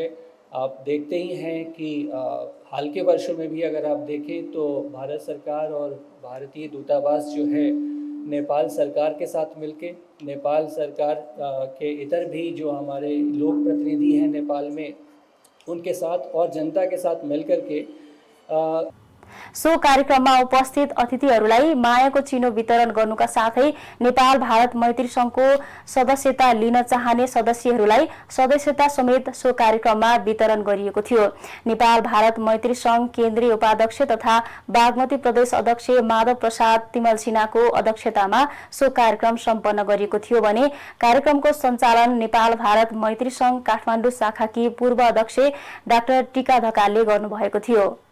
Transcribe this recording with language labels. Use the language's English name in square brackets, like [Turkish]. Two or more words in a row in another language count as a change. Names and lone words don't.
[Hindi] आप देखते ही हैं कि हाल के वर्षों में भी अगर आप देखें तो भारत सरकार और भारतीय दूतावास जो है नेपाल सरकार के साथ मिलके, नेपाल सरकार के इतर भी जो हमारे लोक प्रतिनिधि हैं नेपाल में उनके साथ और जनता के साथ मिलकर के [Nepali] सो कार्यक्रममा उपस्थित अतिथिहरूलाई मायाको चिनो वितरण गर्नुका साथै नेपाल भारत मैत्री संघको सदस्यता लिन चाहने सदस्यहरूलाई सदस्यता समेत सो कार्यक्रममा वितरण गरिएको थियो। नेपाल भारत मैत्री संघ केन्द्रीय उपाध्यक्ष तथा बागमती प्रदेश अध्यक्ष माधव प्रसाद तिमल सिन्हाको अध्यक्षतामा सो कार्यक्रम सम्पन्न गरिएको थियो भने कार्यक्रमको सञ्चालन नेपाल भारत मैत्री संघ काठमाडौँ शाखाकी पूर्व अध्यक्ष डाक्टर टीका ढकालले गर्नुभएको थियो।